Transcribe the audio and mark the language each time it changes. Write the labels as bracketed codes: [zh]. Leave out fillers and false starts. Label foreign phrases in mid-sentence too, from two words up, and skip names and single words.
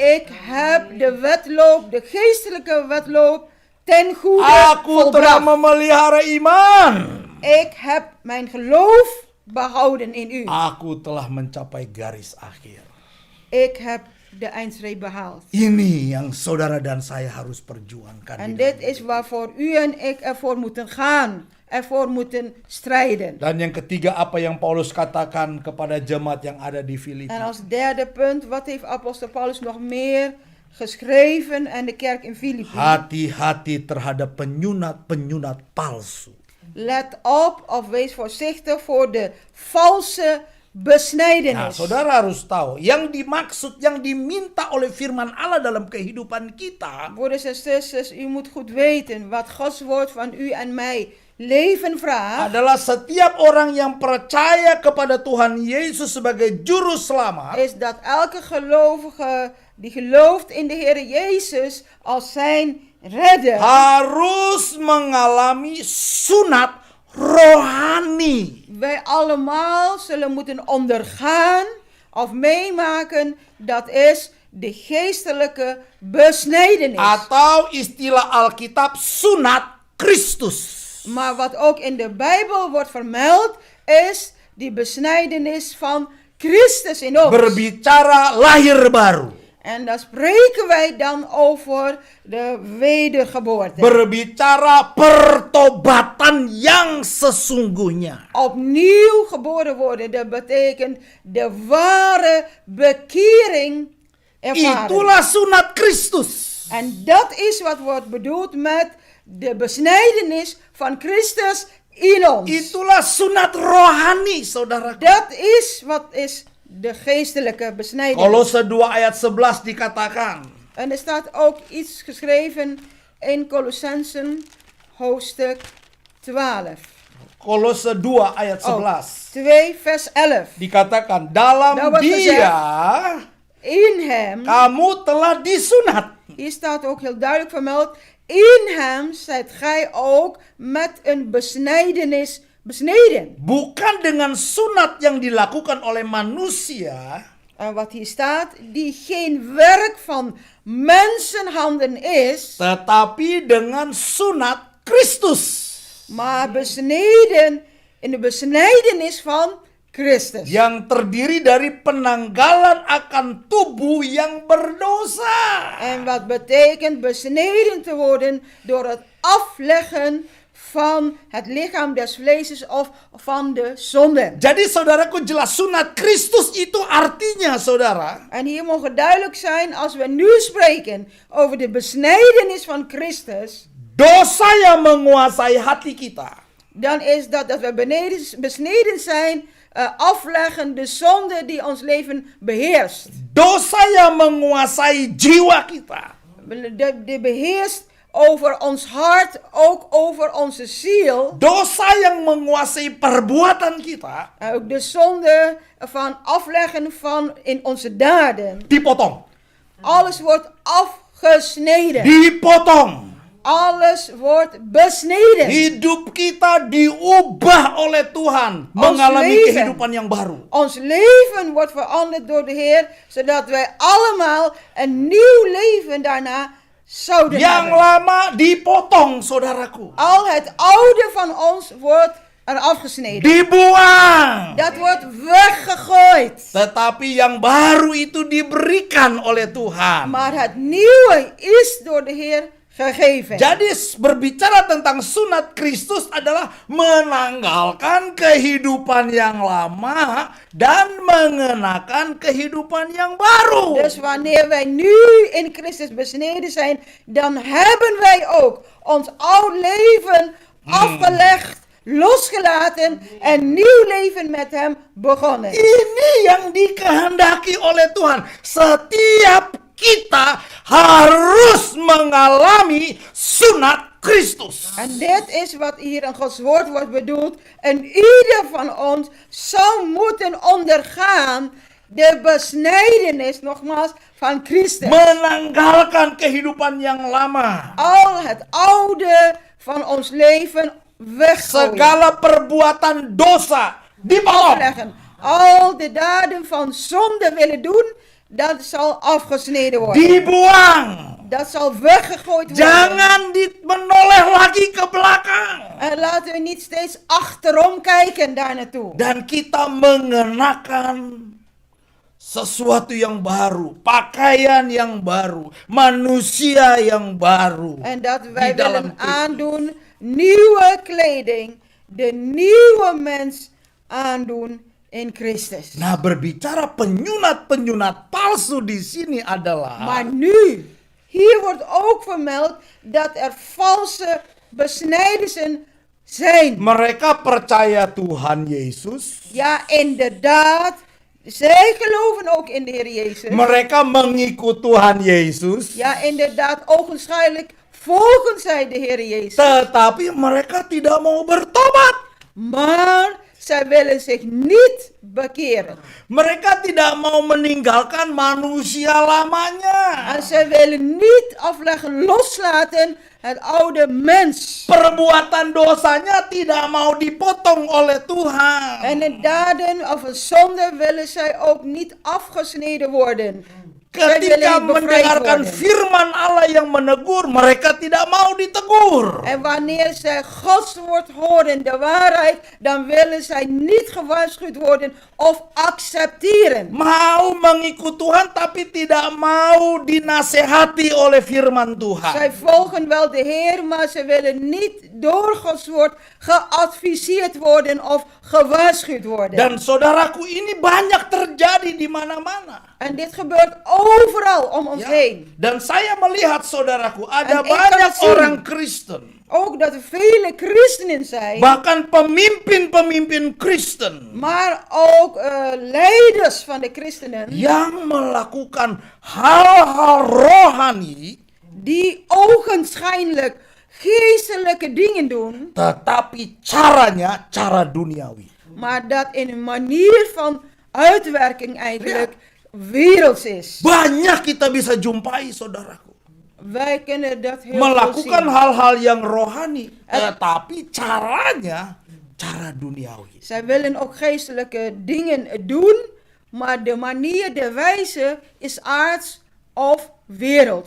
[nl] ik heb de wedloop, de geestelijke wedloop ten goede [id] Aku telah [nl] volbracht. [id] memelihara iman. [nl] Ik heb mijn geloof behouden in u. [id] Aku telah mencapai garis akhir. [nl] Ik heb de eindstreep behaald. [id] Ini yang saudara dan saya harus perjuangkan. [nl] En [id] di dalam [nl] dit is waarvoor u en ik ervoor moeten gaan. Ervoor moeten strijden. [id] Dan yang ketiga, apa yang Paulus katakan kepada jemaat yang ada di Filipi. [nl] En als derde punt, wat heeft apostel Paulus nog meer geschreven aan de kerk in Filippi? [id] Hati-hati terhadap penyunat-penyunat palsu. [nl] Let op of wees voorzichtig voor de valse besnijdenis. [id] Nah, saudara harus tahu, yang dimaksud, yang diminta oleh firman Allah dalam kehidupan kita, [nl] Broeders en zusters, u moet goed weten wat Gods woord van u en mij leven vraagt. [id] adalah setiap orang yang percaya kepada Tuhan Yesus sebagai juru selamat, [nl] Is dat elke gelovige die gelooft in de Heer Jezus als zijn redder, [id] harus mengalami sunat rohani. [nl] wij allemaal zullen moeten ondergaan of meemaken, dat is de geestelijke besnijdenis. [id] Atau istilah Alkitab sunat Kristus. [nl] Maar wat ook in de Bijbel wordt vermeld, is die besnijdenis van Christus in ons. [id] Berbicara lahir baru. [nl] En dan spreken wij dan over de wedergeboorte. [id] Berbicara pertobatan yang sesungguhnya. [nl] Opnieuw geboren worden, dat betekent de ware bekering ervaren. [id] Itulah sunat Kristus. [nl] En dat is wat wordt bedoeld met de besnijdenis van Christus in ons. [id] Itulah sunat rohani, saudara. [nl] Dat is wat is de geestelijke besnijdenis. [id] Kolose 2 ayat 11 dikatakan. [nl] En er staat ook iets geschreven in Colossensen hoofdstuk 12. [id] Kolose 2 ayat 11. [nl] 2 vers 11. [id] Dikatakan, dalam [nl] Dat was [id] Dia [nl] In hem, [id] kamu telah disunat. [nl] hier staat ook heel duidelijk vermeld, in hem zijt gij ook met een besnijdenis besneden. [id] Bukan dengan sunat yang dilakukan oleh manusia, [nl] En wat hier staat, die geen werk van mensenhanden is, [id] tetapi dengan sunat Kristus. [nl] maar besneden in de besnijdenis van Christus. [id] Yang terdiri dari penanggalan akan tubuh yang berdosa. [nl] En wat betekent besneden te worden door het afleggen van het lichaam des vleeses of van de zonde. [id] Jadi saudaraku, jelas sunat Kristus itu artinya, saudara, [nl] En hier mogen duidelijk zijn, als we nu spreken over de besnijdenis van Christus, [id] dosa yang menguasai hati kita. [nl] dan is dat we besneden zijn, afleggen de zonde die ons leven beheerst. [id] Dosa yang menguasai jiwa kita. [nl] Die beheerst over ons hart, ook over onze ziel. [id] Dosa yang menguasai perbuatan kita [nl] Ook de zonde van afleggen van in onze daden. [id] dipotong. [nl] Alles wordt afgesneden. [id] Dipotong. [nl] Alles wordt besneden. [id] Hidup kita diubah oleh Tuhan, mengalami [nl] leven. [id] kehidupan yang baru. [nl] Ons leven wordt veranderd door de Heer, zodat wij allemaal een nieuw leven daarna zouden [id] Yang [nl] hebben. [id] lama dipotong, saudaraku. [nl] Al het oude van ons wordt er afgesneden. [id] Dibuang. [nl] Dat wordt weggegooid. [id] Tetapi yang baru itu diberikan oleh Tuhan. [nl] Maar het nieuwe is door de Heer gegeven. [id] Jadi berbicara tentang sunat Kristus adalah menanggalkan kehidupan yang lama dan mengenakan kehidupan yang baru. [nl] Dus wanneer wij nu in Christus besneden zijn, dan hebben wij ook ons oud leven afgelegd, losgelaten en nieuw leven met hem begonnen. [id] Ini yang dikehendaki oleh Tuhan. Setiap kita harus mengalami sunat Kristus. [nl] En dit is wat hier in Gods woord wordt bedoeld. En ieder van ons zou moeten ondergaan de besnijdenis, nogmaals, van Christus. [id] Menanggalkan kehidupan yang lama. [nl] Al het oude van ons leven weggooien. [id] Segala perbuatan dosa dipotong. [nl] Afleggen. Al de daden van zonde willen doen, dat zal afgesneden worden. [id] Dibuang. [nl] Dat zal weggegooid worden. [id] Jangan menoleh lagi ke belakang. [nl] En laten we niet steeds achterom kijken daar naartoe. [id] Dan kita mengenakan sesuatu yang baru, pakaian yang baru, manusia yang baru. [nl] En dat wij [id] Di dalam [nl] willen aandoen nieuwe kleding, de nieuwe mens aandoen in Christus. [id] Nah, berbicara penyunat-penyunat palsu di sini adalah [nl] Maar nu, hier wordt ook vermeld dat er valse besnijdenissen zijn. [id] mereka percaya Tuhan Yesus, [nl] Ja, inderdaad. Zij geloven ook in de Heer Jezus. [id] mereka mengikut Tuhan Yesus, [nl] Ja, inderdaad, ogenschijnlijk volgen zij de Heer Jezus. [id] tetapi mereka tidak mau bertobat. [nl] Maar zij willen zich niet bekeren. [id] Mereka tidak mau meninggalkan manusia lamanya. [nl] En zij willen niet afleggen, loslaten het oude mens. [id] Perbuatan dosanya tidak mau dipotong oleh Tuhan. [nl] En in daden of een zonde willen zij ook niet afgesneden worden. [id] Ketika [nl] willen bevrijd [id] mendengarkan [nl] worden. [id] firman Allah yang menegur, mereka tidak mau ditegur. [nl] En wanneer zij Gods woord horen, de waarheid, dan willen zij niet gewaarschuwd worden of accepteren. [id] Mau mengikut Tuhan tapi tidak mau dinasehati oleh firman Tuhan. [nl] Zij volgen wel de Heer, maar ze willen niet door Gods woord geadviseerd worden of gewaarschuwd worden. [id] Dan saudaraku, ini banyak terjadi di mana-mana. [nl] En dit gebeurt overal om ons [id] Ya. [nl] heen. [id] Dan saya melihat saudaraku, ada [nl] En ik kan [id] banyak [nl] het zien. [id] orang Kristen, [nl] Ook dat er vele christenen zijn, [id] bahkan pemimpin-pemimpin Kristen [nl] maar ook leiders van de christenen, [id] yang melakukan hal-hal rohani, [nl] die ogenschijnlijk geestelijke dingen doen, [id] tetapi caranya cara duniawi. [nl] maar dat in een manier van uitwerking eigenlijk werelds is. [id] Banyak kita bisa jumpai saudaraku, [nl] Wij kunnen dat heel veel [id] melakukan [nl] zien. [id] hal-hal yang rohani, tetapi caranya cara duniawi. [nl] Zij willen ook geestelijke dingen doen, maar de manier, de wijze is aards of werelds.